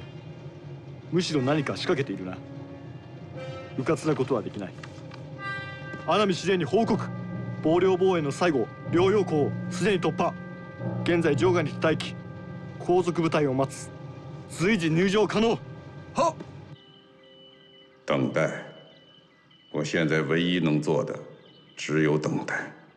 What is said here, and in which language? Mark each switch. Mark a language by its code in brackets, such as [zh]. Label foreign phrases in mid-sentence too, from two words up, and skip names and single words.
[ja] むしろ何か仕掛けているな。迂闊なことはできない。阿南司令に報告。防領防衛の最後、両陽港をすでに突破。現在城外に待機。後続部隊を待つ。随時入城可能。 [zh] 好。等待。我现在唯一能做的，只有等待。